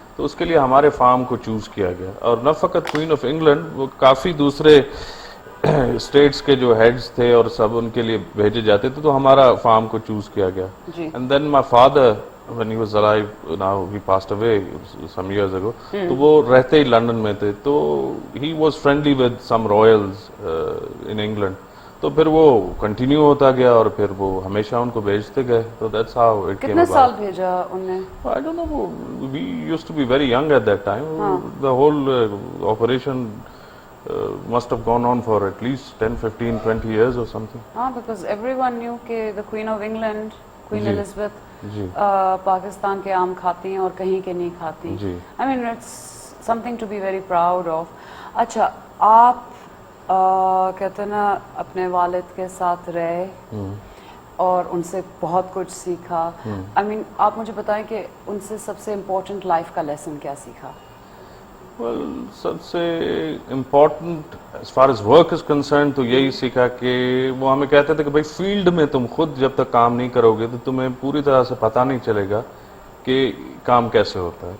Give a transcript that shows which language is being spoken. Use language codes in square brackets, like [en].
[ur] تو اس کے لیے ہمارے فارم کو چوز کیا گیا, اور نہ فقط کوئین آف انگلینڈ, وہ کافی دوسرے اسٹیٹس کے جو ہیڈز تھے اور سب ان کے لیے بھیجے جاتے تھے, تو ہمارا فارم کو چوز کیا گیا. [en] and then my father when he was alive, now he passed away some years ago, [ur] تو وہ رہتے ہی لندن میں تھے, [en] تو he was friendly with some royals in England. [ur] تو پھر وہ کنٹینیو ہوتا گیا, اور پھر وہ ہمیشہ ان کو بھیجتے گئے. تو [en] that's how it came about. [ur] کتنے سال بھیجا ان نے؟ [en] I don't know, we used to be very young at that time. The whole operation must have gone on for at least 10, 15, 20 years or something. Because everyone knew [ur] کہ [en] the Queen of England, [ur] Queen Elizabeth, Pakistan کے آم کھاتی ہیں اور کہیں کے نہیں کھاتی. [en] I mean it's something to be very proud of. [ur] اچھا, آپ کہتے ہیں نا اپنے والد کے ساتھ رہے اور ان سے بہت کچھ سیکھا. [en] I mean [ur] آپ مجھے بتائیں کہ ان سے سب سے امپورٹنٹ لائف کا لیسن کیا سیکھا؟ Well, سب سے important [en] as far as work is concerned [ur] تو یہی سیکھا کہ وہ ہمیں کہتے تھے کہ بھائی فیلڈ میں تم خود جب تک کام نہیں کرو گے تو تمہیں پوری طرح سے پتہ نہیں چلے گا کہ کام کیسے ہوتا ہے.